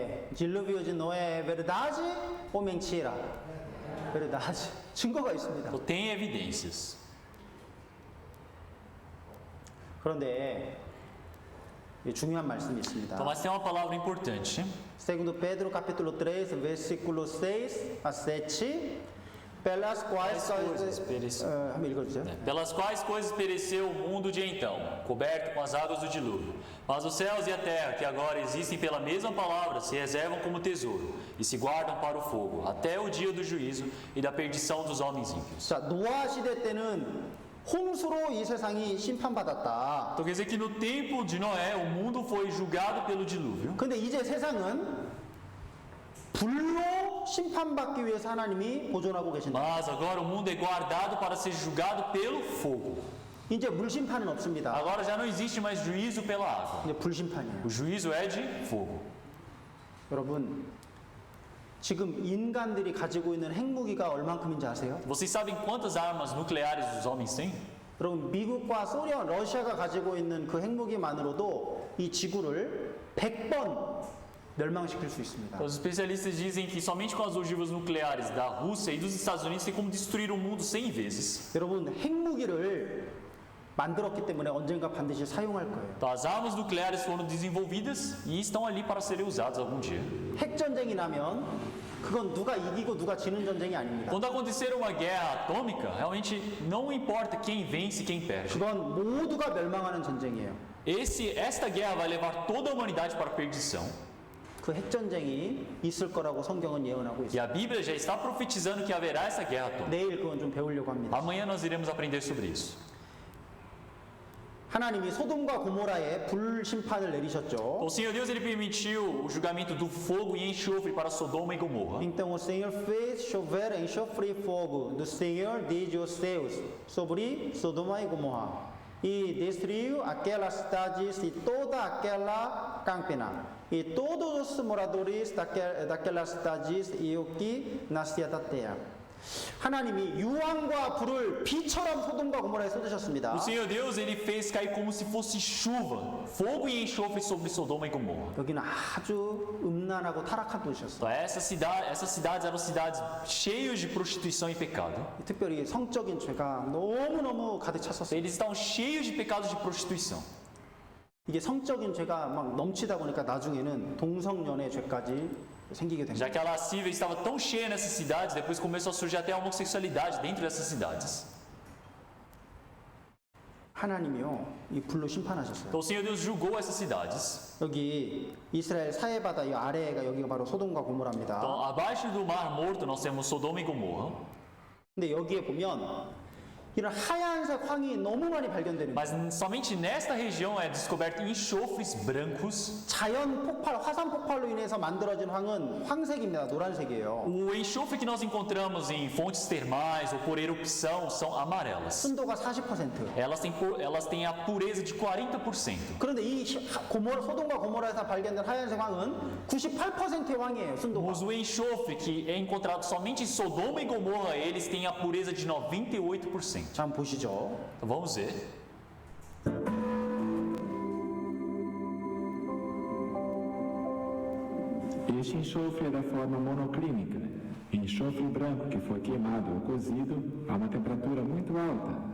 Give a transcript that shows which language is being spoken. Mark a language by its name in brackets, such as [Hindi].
[Portuguese] dilúvio de Noé é verdade ou mentira? verdade. [Korean] 증거가 있습니다. [Portuguese] Então, tem evidências. [Korean] 그런데 중요한 말씀이 [Portuguese] Então, [Korean] 있습니다. [Portuguese] mas tem uma palavra importante. Segundo Pedro capítulo 3, versículo 6 a 7. pelas quais coisas [Korean] 한번 읽어주세요. [Portuguese] Pelas quais coisas pereceu o mundo de então, coberto com as águas do dilúvio. Mas os céus e a terra, que agora existem pela mesma palavra, se reservam como tesouro e se guardam para o fogo, até o dia do juízo e da perdição dos homens ímpios. [Korean] 자, 노아 시대 때는 홍수로 이 세상이 심판받았다. [Portuguese] Então quer dizer que no tempo de Noé, o mundo foi julgado pelo dilúvio. [Korean] 근데 이제 세상은 불로 심판받기 위해서 하나님이 보존하고 계신다. [Portuguese] Mas agora o mundo é guardado para ser julgado pelo fogo. [Korean] 이제 물 심판은 없습니다. [Portuguese] Agora já não existe mais juízo pela água. [Korean] 이제 불 심판이에요. [Portuguese] O juízo é de fogo. [Korean] 여러분, 지금 인간들이 가지고 있는 핵무기가 얼만큼인지 아세요? [Portuguese] Vocês sabem quantas armas nucleares os homens têm? [Korean] 여러분, 미국과 소련, 러시아가 가지고 있는 그 핵무기만으로도 이 지구를 100번 멸망시킬 수 있습니다. [Portuguese] Os especialistas dizem que somente com as ogivas nucleares da Rússia e dos Estados Unidos tem como destruir o mundo 100 vezes. [Korean] 여러분, 핵무기를 만들었기 때문에 언젠가 반드시 사용할 거예요. [Portuguese] Então, as armas nucleares foram desenvolvidas e estão ali para serem usadas algum dia. [Korean] 핵전쟁이 나면 그건 누가 이기고 누가 지는 전쟁이 아닙니다. [Portuguese] Quando acontecer uma guerra atômica, realmente não importa quem vence e quem perde. [Korean] 그건 모두가 멸망하는 전쟁이에요. [Portuguese] Esta guerra vai levar toda a humanidade para a perdição. [Korean] 그 핵전쟁이 있을 거라고 성경은 예언하고 [Portuguese] E [Korean] 있어요. [Portuguese] a Bíblia já está profetizando que haverá essa guerra atômica. [Korean] 내일 그건 좀 배우려고 합니다. [Portuguese] Amanhã nós iremos aprender sobre isso. [Korean] 하나님이 소돔과 고모라에 불 심판을 내리셨죠. [Portuguese] O Senhor Deus ele permitiu o julgamento do fogo e enxofre para Sodoma e Gomorra. Então o Senhor fez chover enxofre e fogo do Senhor de os céus sobre Sodoma e Gomorra e destruiu aquelas cidades e toda aquela campina e todos os moradores daquelas cidades e o que nascia da terra. [Korean] 하나님이 유황과 불을 비처럼 소돔과 고모라에 쏟으셨습니다. [Portuguese] O Senhor Deus ele fez cair como se fosse chuva, fogo e enxofre sobre Sodoma e Gomorra. [Korean] 여기는 아주 음란하고 타락한 도시였어요. [Portuguese] Então, essas cidades eram cidades cheias de prostituição e pecado. [Korean] 특별히 성적인 죄가 너무너무 가득 찼었어요. [Portuguese] Eles estavam cheios de pecados de prostituição. [Korean] 이게 성적인 죄가 막 넘치다 보니까 나중에는 동성연애 죄까지 생기게 된 [Portuguese] Já que a lascívia estava tão cheia nessas cidades, depois começou a surgir até a homossexualidade dentro dessas cidades. [Korean] 하나님이요, 이 불로 심판하셨어요. [Portuguese] Então o Senhor Deus julgou essas cidades. [Korean] 여기 이스라엘 사해바다 이 아래가 여기가 바로 소돔과 고모라입니다. [Portuguese] Então, abaixo do Mar Morto nós temos Sodoma e Gomorra. [Korean] 근데 여기에 보면 이런 하얀색 황이 너무 많이 발견되는 거예요. [Portuguese] Mas somente nesta região é descoberto enxofres brancos. [Korean] 자연 폭발, 화산 폭발로 인해서 만들어진 황은 황색입니다. 노란색이에요. [Portuguese] O enxofre que nós encontramos em fontes termais ou por erupção são amarelas. [Korean] 순도가 40%. [Portuguese] Elas têm a pureza de 40%. [Korean] 그런데 이 소돔과 고모라에서 발견된 하얀색 황은 98%의 황이에요. 순도가. [Portuguese] Mas o enxofre que é encontrado somente em Sodoma e Gomorra, eles têm a pureza de 98%. [Korean] 자, 한번 보시죠. [Portuguese] Então, vamos ver. Este enxofre é da forma monoclínica, enxofre branco que foi queimado ou cozido a uma temperatura muito alta.